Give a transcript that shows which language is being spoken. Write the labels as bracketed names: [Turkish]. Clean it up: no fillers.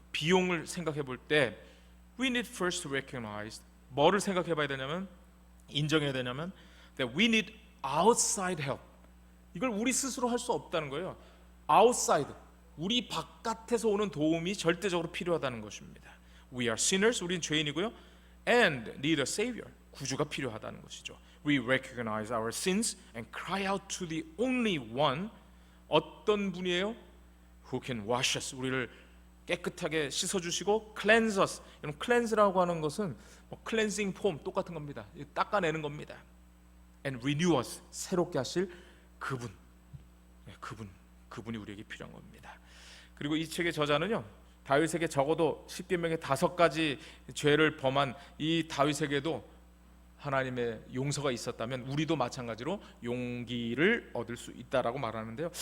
[Korean] 비용을 생각해 볼 때 [English] we need first to recognize, [Korean] 뭐를 생각해 봐야 되냐면, 인정해야 되냐면 [English] that we need outside help. [Korean] 이걸 우리 스스로 할 수 없다는 거예요. outside, 우리 바깥에서 오는 도움이 절대적으로 필요하다는 것입니다. [English] We are sinners, [Korean] 우린 죄인이고요. [English] and need a savior, [Korean] 구주가 필요하다는 것이죠. [English] We recognize our sins and cry out to the only one, [Korean] 어떤 분이에요? [English] Who can wash us, [Korean] 우리를 깨끗하게 씻어주시고 [English] cleanse us. [Korean] 여러분, cleanse라고 하는 것은 cleansing foam 똑같은 겁니다. 닦아내는 겁니다. [English] and renew us, [Korean] 새롭게 하실 그분, 그분이 우리에게 필요한 겁니다. 그리고 이 책의 저자는요, 다윗에게 적어도 십계명의 5가지 죄를 범한 이 다윗에게도 하나님의 용서가 있었다면 우리도 마찬가지로 용기를 얻을 수 있다라고 말하는데요.